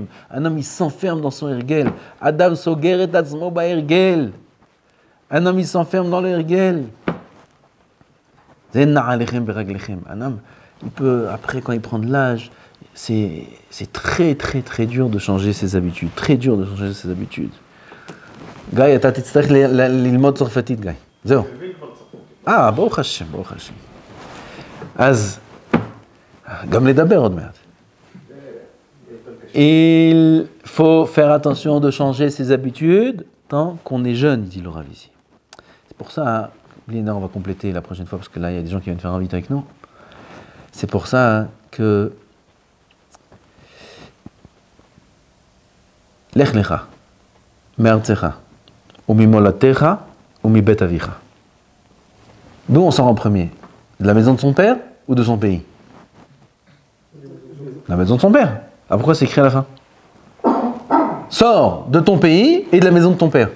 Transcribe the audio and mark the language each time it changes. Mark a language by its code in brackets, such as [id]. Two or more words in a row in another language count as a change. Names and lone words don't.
[fr] Un homme, il s'enferme dans son ergel. [he] אדם סוגר את עצמו בהרגל. [fr] Un homme, il s'enferme dans le ergel. C'est [he] נעליכם ברגליכם. [fr] Un homme, il peut, après, quand il prend de l'âge, c'est très, très, très dur de changer ses habitudes. Très dur de changer ses habitudes. [he] גיא, אתה תצטרך ללמוד צרפתית, גיא. זהו. ברוך השם, ברוך השם. אז, גם לדבר עוד מעט. [fr] Il faut faire attention de changer ses habitudes tant qu'on est jeune, dit le Rav ici. C'est pour ça, Léna, on va compléter la prochaine fois, parce que là, il y a des gens qui viennent faire un vite avec nous. C'est pour ça que [he] לך לך מארצך. [fr] D'où on sort en premier? De la maison de son père ou de son pays? La maison de son père. Ah, pourquoi c'est écrit à la fin? Sors de ton pays et de la maison de ton père.